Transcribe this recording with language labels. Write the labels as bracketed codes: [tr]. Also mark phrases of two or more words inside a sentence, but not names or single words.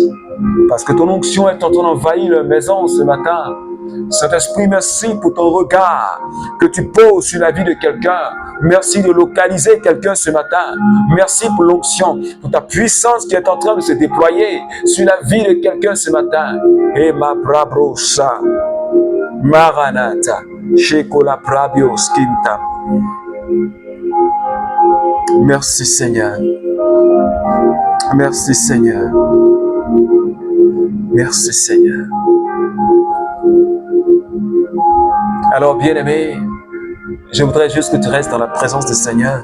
[fr] Parce que ton onction est en train d'envahir leur maison ce matin. Saint-Esprit, merci pour ton regard que tu poses sur la vie de quelqu'un. Merci de localiser quelqu'un ce matin. Merci pour l'onction, pour ta puissance qui est en train de se déployer sur la vie de quelqu'un ce matin. Et ma brabrosa, maranata, shekola prabios kinta. Merci Seigneur. Merci Seigneur. Merci Seigneur. Alors, bien-aimé, je voudrais juste que tu restes dans la présence du Seigneur.